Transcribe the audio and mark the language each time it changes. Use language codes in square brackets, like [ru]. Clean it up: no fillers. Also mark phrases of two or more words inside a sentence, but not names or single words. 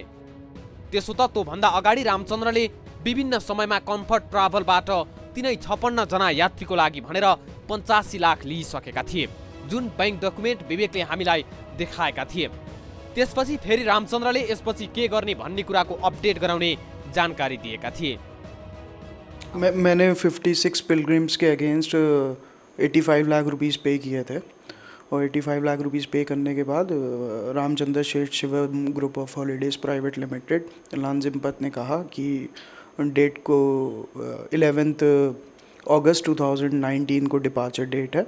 [ne] त्यसो त त्योभन्दा अगाडि रामचन्द्रले विभिन्न समयमा कम्फर्ट ट्राभलबाट तिनै 56 जना यात्रीको लागि भनेर 85 लाख लिइसकेका थिए, जुन बैंक डकुमेन्ट विवेकले हामीलाई देखाएका थिए। त्यसपछि फेरि रामचन्द्रले यसपछि के गर्ने भन्ने कुराको अपडेट गराउने जानकारी दिएका थिए। [hi] मैंने 56 पिलग्रिम्स के अगेंस्ट 85 लाख रुपीस पे किए थे और 85 लाख रुपीस पे करने के बाद रामचंद्र शेठ शिवम ग्रुप ऑफ हॉलीडेज़ प्राइवेट लिमिटेड लांजिमपत ने कहा कि डेट को 11 अगस्त 2019 को [en] departure date [hi] है।